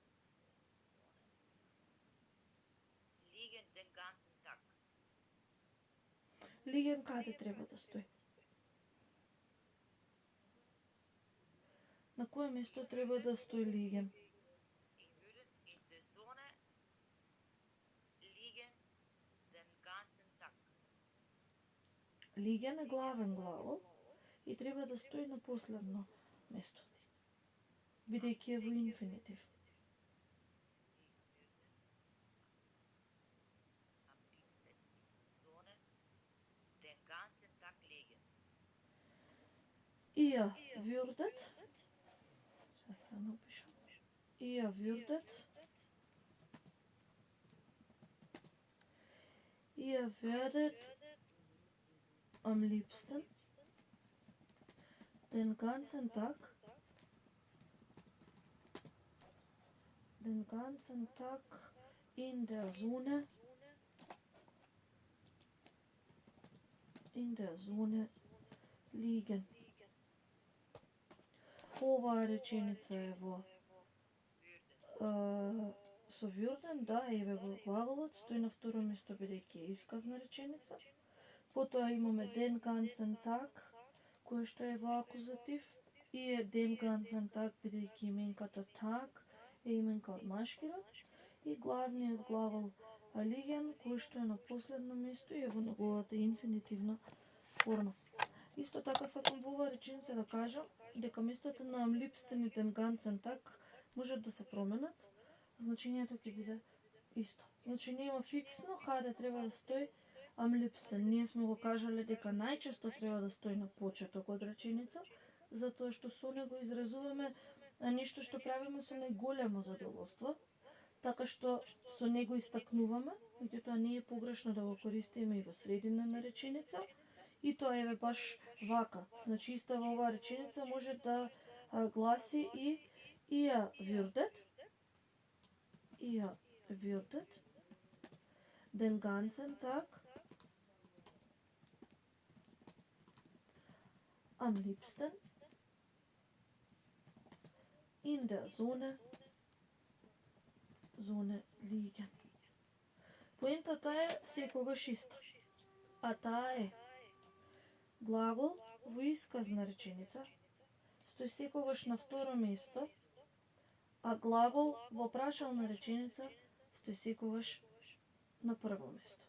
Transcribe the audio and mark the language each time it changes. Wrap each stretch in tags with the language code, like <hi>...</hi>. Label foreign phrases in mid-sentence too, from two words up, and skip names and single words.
<de>Liegen den ganzen Tag.</de> <mk>Liegen каде треба да стои? На кое место треба да стои liegen?</mk> <de>Ich würde in der Sonne liegen den ganzen Tag.</de> <mk>Liegen е главен глагол и треба да стои на последно место, бидејќи е во инфинитив.</mk> <de>Ich würde am liebsten in der Sonne den ganzen Tag liegen. Ihr würdet,</de> <mk>сега ќе напишам,</mk> <de>ihr würdet am liebsten den ganzen Tag in der Sonne liegen.</de> <mk>Оваа реченица е во со würden, да, еве го глаголот, стои на второ место бидејќи е исказна реченица. Потоа имаме</mk> <de>den ganzen Tag,</de> <mk>кој што е во акузатив, и е</mk> <de>den ganzen Tag</de> <mk>бидејќи именката Tag е именка од машки род, и главниот глагол liegen, кој што е на последно место и е во неговата инфинитивна форма. Исто така сакам во оваа реченица да кажам дека местото на</mk> <de>am liebsten</de> <mk>и</mk> <de>den ganzen Tag</de> <mk>можат да се променат, значењето ќе биде исто. Значи нема фиксно каде треба да стои</mk> <de>am liebsten.</de> <mk>Ние сме го кажале дека најчесто треба да стои на почеток од реченица, затоа што со него изразуваме нешто што правиме со најголемо задоволство, така што со него истакнуваме, меѓутоа не е погрешно да го користиме и во средина на реченица, и тоа еве баш вака. Значи исто во оваа реченица може да гласи и</mk> <de>ihr würdet den ganzen Tag am liebsten in der Sonne liegen.</de> <mk>Поентата е секогаш иста, а таа е глагол во исказна реченица стои секогаш на второ место, а глагол во прашална реченица стои секогаш на прво место.</mk>